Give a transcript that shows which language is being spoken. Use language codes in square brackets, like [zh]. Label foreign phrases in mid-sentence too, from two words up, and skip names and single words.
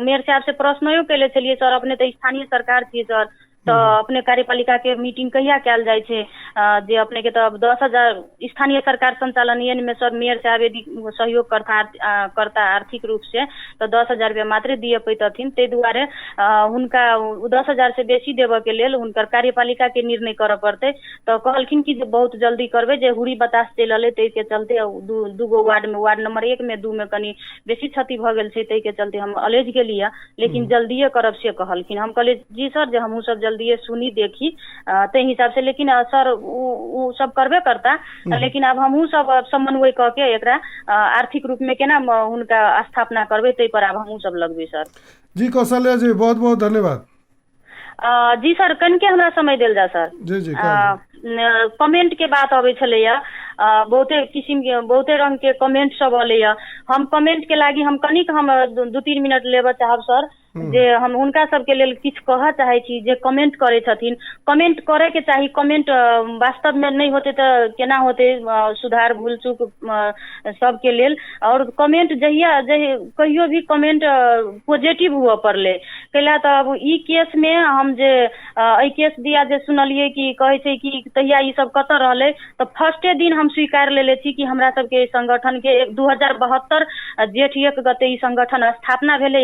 [mai] मेयर साहब से प्रश्नो कैले छलिए सर, अपने तो स्थानीय सरकार थी सर, तो अपने कार्यपालिका के मीटिंग कहिया कैल जाए छे, जे अपने के तो 10,000 स्थानीय सरकार संचालन में सर मेयर साहब यदि सहयोग करता आर्थिक रूप से तो 10,000 रुपया मात्र दिए पैतथिन, ते दुआरे हुनका 10,000 से बेसी देवे के लेल हुनकर कार्यपालिका के निर्णय करे पड़ते। तो कहलखिन कि बहुत जल्दी करबे, जे हुड़ी बतास चलल तै के चलते दूगो वार्ड में, वार्ड नंबर 1 में 2 में कनी बेसी क्षति भ गेल छै, तै के चलते हम अलेज गेलिए, लेकिन जल्दीए करब से कहलखिन। हम कहले जी सर जे हमहू सब जल्दी सुनी देखी ते हिसाब से, लेकिन सर वो सब करबे करता, लेकिन अब हमहू सब समन्वय करके एकरा आर्थिक रूप में केना उनका स्थापना करबे ते पर अब हमहू सब लगबे सर। जी कौशल्या जी बहुत बहुत धन्यवाद। जी सर कन के हमरा समय देल जा सर। जी जी कमेंट के बात आवे छले या, बहुते किस्म के बहुते रंग के कमेंट सब अले या, हम कमेंट के लागी हम कनिक हम 2-3 मिनट लेबे चाहब सर, जे हम उनका सबके लेल किछ कह चाहे छी जे कमेंट करे छथिन। कमेंट करे के चाही, कमेंट वास्तव में नहीं होते तो केना होते, सुधार भूल चूक सबके लेल। और कमेंट जहिया कहियो भी [en] comment positive [mai] हुआ पड़ले कैला, तो अब ई केस में हम जे ई केस दिया जे सुनलिए कि कहे छै कि तहिया ई सब कत रहले, तो फर्स्टे दिन हम स्वीकार लेले छी कि हमरा सबके संगठन के 2072 जेठ 1 गते ई संगठन स्थापना भेले।